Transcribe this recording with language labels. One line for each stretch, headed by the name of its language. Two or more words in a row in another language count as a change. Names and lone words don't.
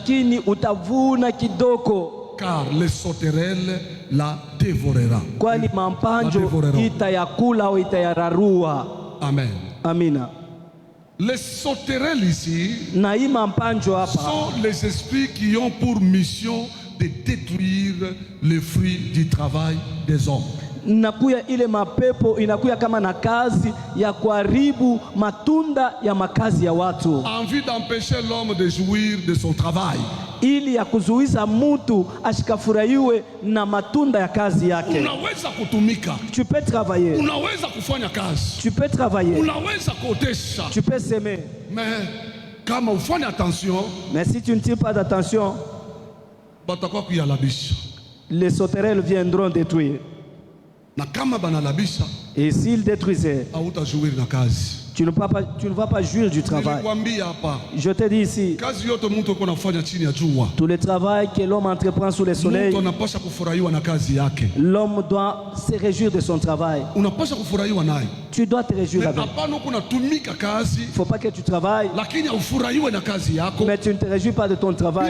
French: Car les sauterelles la dévoreront. Amen.
Swahili: Amina.
French: Les sauterelles ici sont les esprits qui ont pour mission de détruire les fruits du travail des hommes.
Swahili: Inakuya ile mapepo inakuya kama na kazi ya kuharibu matunda ya makazi ya watu.
French: En vue d'empêcher l'homme de jouir de son travail.
Swahili: Ili ya kuzuiza mtu ashikafurahiwe na matunda ya kazi yake. Unaweza kutumika.
French: Tu peux travailler.
Swahili: Unaweza kufanya kazi.
French: Tu peux travailler.
Swahili: Unaweza kuotesha.
French: Tu peux semer.
Swahili: Mais kama ufanye attention,
French: mais si tu ne tires pas d'attention,
Swahili: batakuwa kuyalabisha.
French: Les sauterelles viendront détruire.
Swahili: Na kama banalabisha,
French: et s'ils détruisaient,
Swahili: hautajouir na kazi.
French: Tu ne vas pas jouir du travail. Je te dis ici, tout le travail que l'homme entreprend sous le soleil, l'homme doit se réjouir de son travail. Tu dois te réjouir avec. Il ne faut pas que tu travailles, mais tu ne te réjouis pas de ton travail.